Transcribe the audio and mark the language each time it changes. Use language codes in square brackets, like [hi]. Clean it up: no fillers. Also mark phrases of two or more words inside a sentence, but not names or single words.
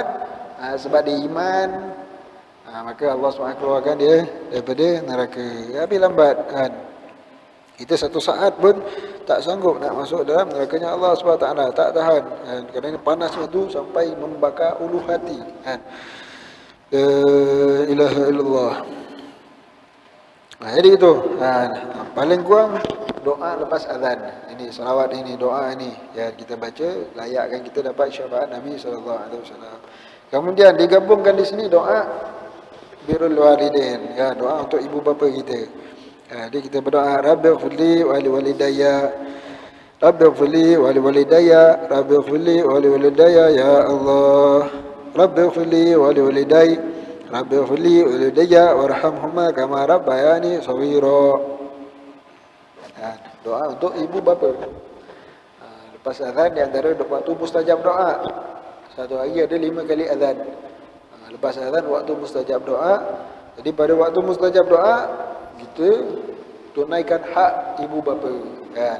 [ms] Sebab dia iman, maka Allah SWT keluarkan dia daripada neraka. Tapi lambat kan. Kita satu saat pun tak sanggup nak masuk dalam nerakanya Allah SWT, tak tahan kan? Kerana panasnya tu sampai membakar ulu hati kan. [ar] لا إله إلا الله. [ms] Jadi itu paling kurang doa lepas azan. Ini selawat ini, doa ini yang kita baca layakkan kita dapat syafaat Nabi SAW. Kemudian digabungkan di sini doa [ar] بر الوالدين, [ms] ya, doa untuk ibu bapa kita. Jadi kita berdoa, [ar] رب اغفر لي ولوالدي، رب اغفر لي ولوالدي، رب اغفر لي ولوالدي يا الله، رب اغفر لي ولوالدي، رب اغفر لي ولوالدي وارحمهما كما ربياني صغيرا. [ms] Doa untuk ibu bapa. Lepas azan di antara waktu mustajab doa. Satu hari ada 5 kali azan. Lepas azan waktu mustajab doa. Jadi pada waktu mustajab doa kita tunaikan hak ibu bapa kan.